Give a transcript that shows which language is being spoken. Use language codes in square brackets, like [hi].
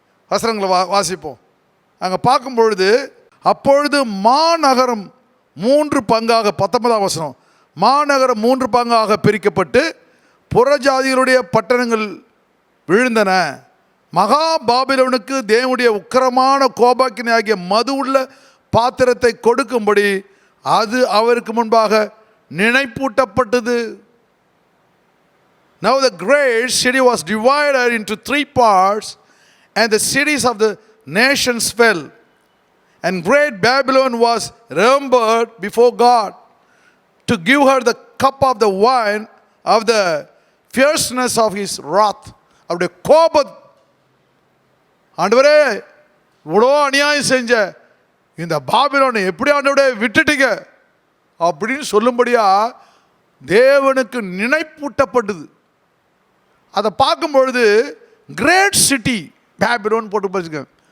[ta] வசனங்களை வாசிப்போம். அங்கே பார்க்கும் பொழுது, அப்பொழுது மாநகரம் 3 பங்காக, 19ஆம் வசனம், மாநகரம் 3 பங்காக பிரிக்கப்பட்டு புறஜாதிகளுடைய பட்டணங்கள் விழுந்தன. மகா பாபிலோனுக்கு தேவனுடைய உக்கிரமான கோபாக்கினை ஆகிய மது உள்ள பாத்திரத்தை கொடுக்கும்படி அது அவருக்கு முன்பாக நினைப்பூட்டப்பட்டது. [en] Now the great city was divided into 3 parts, and the cities of the nations fell, and great Babylon was remembered before God to give her the cup of the wine of the fierceness of his wrath. [ta] அவருடைய கோபம், ஆண்டவரே இவ்வளோ அநியாயம் செஞ்ச இந்த பாபிலோனை எப்படி ஆண்டவரே விட்டுட்டீங்க அப்படின்னு சொல்லும்படியா தேவனுக்கு நினைப்பூட்டப்பட்டது. அதை பார்க்கும்பொழுது கிரேட் சிட்டி பேபிலோன் போட்டு படிச்சுக்க.